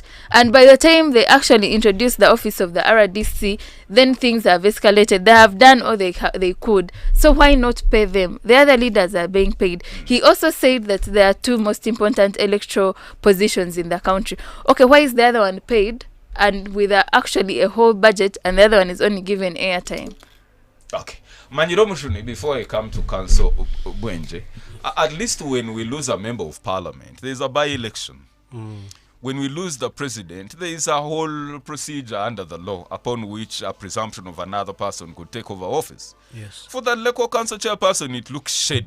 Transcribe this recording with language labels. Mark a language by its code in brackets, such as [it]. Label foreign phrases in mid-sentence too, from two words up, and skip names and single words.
[en] And by the time they actually introduce the office of the RDC, then things have escalated. They have done all they could. So why not pay them? The other leaders are being paid. He also said that there are two most important electoral positions in the country. Okay, why is the other one paid and with actually a whole budget, and the other one is only given airtime? Okay. Manjiro Mushuni, before I come to Council Bwenje, at least when we lose a member of parliament, there is a by-election. When we lose the president, there is a whole procedure under the law upon which a presumption of another person could take over office. Yes. For the local council chairperson, it looks shady.